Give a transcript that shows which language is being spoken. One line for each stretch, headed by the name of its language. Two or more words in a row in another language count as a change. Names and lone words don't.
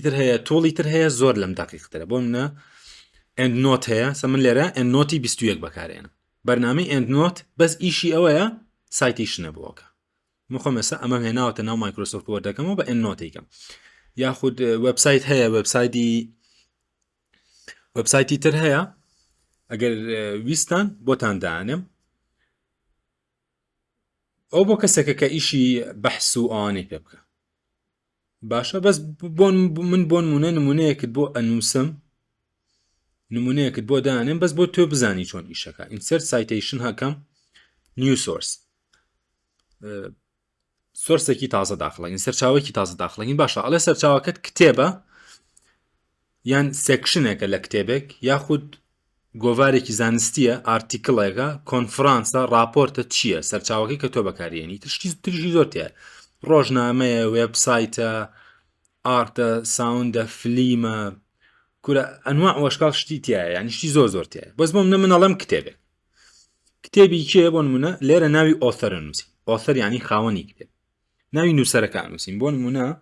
Central Kurdish: تر هەیە تۆڵی تر هەیە زۆر لەم دقیقترە بۆ منە ئەندنۆت هەیە سە من لێرە ئەندنۆتی 21 بەکارێنم بەرنامەی ئەندنۆت بەس ئیشی ئەوەیە سایتیشنە بووەکە من خۆم ئێستا ئەمە هێناوەتە ناو مایکرۆسۆفت وۆردەکەمەوە بە ئەندنۆتێکم یاخود وێبسایت هەیە وێبسایتی تر هەیە ئەگەر ویستان بۆتان دانم ئەو بۆ کەسێکە کە ئیشی بەحس و ئەوانەی پێ بکە باشە بەس من بۆ نمونەیەکت بۆ ئەنووسم نمونەیەکت بۆ دانێم بەس بۆ تۆ بزانی چۆن ئیشەکە
English: insert citation
Central Kurdish: هەکەم
English: new source
Central Kurdish: سۆرسێکی تازە داخڵین سەرچاوێکی تازە داخڵین باشە ئەڵێ سەرچاوەکەت کتێبە یان سێکشنێکە لە کتێبێک یاخود گۆڤارێکی زانستیە ئارتیکڵێکە کۆنفرانسە راپۆرتە چییە سەرچاوەکەی کە تۆ بەکارێنی تشتی زۆر تێ ڕۆژنامەیە وێبسایتە ئارتە ساوندە فلیمە کورە
Arabic: ئەنواع وەشکال
Central Kurdish: شتی تایە یعنی شتی زۆر تایە بەس بۆم منەڵەم کتێبێک کتێبی کێ بۆ نمونە لێرە ناوی ئۆثەرە نووسی ئۆثەر یعنی خاوەنی کتێب ناوی نووسەرەکە ئەنووسین بۆ نمونە